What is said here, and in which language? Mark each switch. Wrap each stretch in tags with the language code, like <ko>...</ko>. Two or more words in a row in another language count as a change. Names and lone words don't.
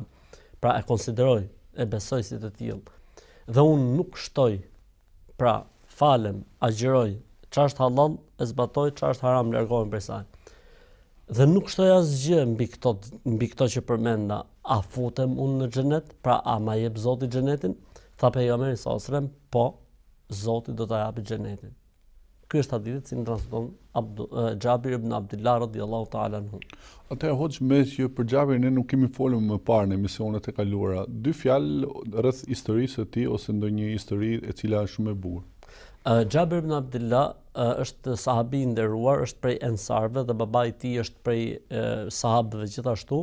<sq>Pra e konsideroj, e besoj si të tillë. Dhe unë nuk shtoj, pra falem, agjëroj, çfarë është halal e zbatoj, çfarë është haram largohem prej saj. Dhe nuk shtoj asgjë mbi këto që përmenda, a futem unë në xhenet, pra a ma jep Zoti xhenetin?" Tha pejgamberi</sq> <ar>صلى الله عليه وسلم,</ar> <sq>po, Zoti do ta japë xhenetin. Ky është hadithi që transmeton Xhabir ibn Abdullah</sq> <ar>رضي الله تعالى عنه.</ar> <sq>Atëherë hoxh, me që për Xhabirin ne nuk kemi folur më parë në emisionet e kaluara, dy fjalë rreth historisë së tij ose ndonjë histori e cila është shumë e bukur. Xhabir ibn Abdullah është sahabi I nderuar, është prej ensarve dhe babai I tij është prej sahabëve gjithashtu.</sq>